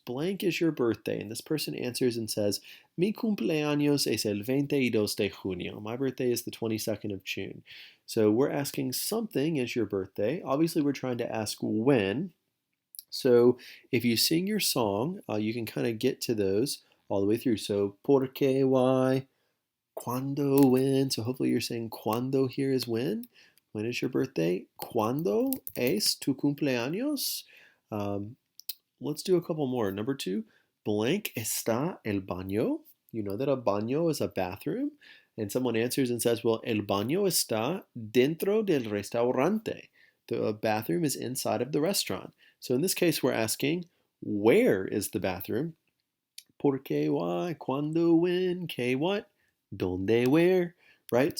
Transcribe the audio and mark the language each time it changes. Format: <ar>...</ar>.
<en>Blank is your birthday, and this person answers and says,</en> <es>mi cumpleaños es el 22 de junio.</es> <en>My birthday is the 22nd of June. So we're asking something is your birthday. Obviously, we're trying to ask when. So if you sing your song, you can kind of get to those all the way through. So,</en> <es>por qué,</es> <en>why,</en> <es>cuando,</es> <en>when. So hopefully you're saying cuando here is when. When is your birthday?</en> <es>Cuando es tu cumpleaños?</es> <en>Let's do a couple more. Number 2, blank</en> <es>está el baño.</es> <en>You know that a baño is a bathroom. And someone answers and says, well,</en> <es>el baño está dentro del restaurante.</es> <en>The bathroom is inside of the restaurant. So in this case, we're asking, where is the bathroom?</en> <es>Por qué,</es> <en>why,</en> <es>cuando,</es> <en>when,</en> <es>qué,</es> <en>what,</en> <es>donde,</es> <en>where, right?</en>